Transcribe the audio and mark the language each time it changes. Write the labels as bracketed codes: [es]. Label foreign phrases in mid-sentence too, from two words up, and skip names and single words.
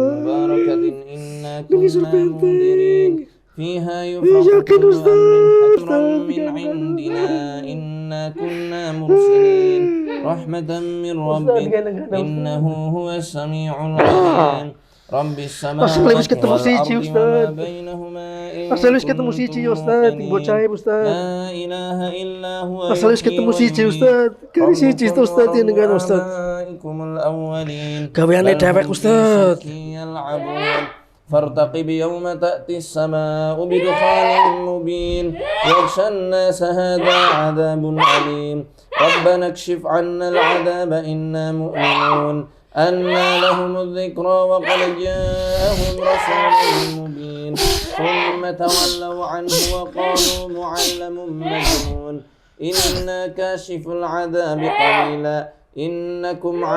[ar] مباركة إنا [jv] Nang isor [ar] كنا منذرين [jv] benteng. [ar] فيها يفرق [jv] Yakin, [ar] كل [jv] Ustaz. [ar] أمر حكيم من [jv] Yakin. [ar] عندنا إنا كنا مرسلين رحمة من ربك إنه هو السميع العليم رب السماوات [jv] ketemu siji, [ar] والأرض [jv] Ustaz. [ar] وما بينهما إن [jv] Asal wis ketemu siji, [ar] كنتم [jv] Ustaz. Ting bocah, [ar] موقنين [jv] Ustaz. [ar] لا إله إلا هو [jv] Asal wis [ar] يحيي [jv] ketemu siji, [ar] ويميت [jv] Ustaz. Kari siji, [ar] ربكم [jv] Ustaz, [ar] ورب [jv] dengan Ustaz. [ar] آبائكم الأولين [jv] Gaweane [ar] بل [jv] dewek, [ar] هم في [jv] Ustaz. [ar] شك يلعبون فارتقب يوم تأتي السماء بدخان مبين يغشى الناس هذا عذاب أليم ربنا اكشف عنا العذاب إنا مؤمنون أنى لهم الذكرى وقد جاءهم رسول مبين ثم تولوا عنه وقالوا معلم مجنون إنا كاشف العذاب قليلا إنكم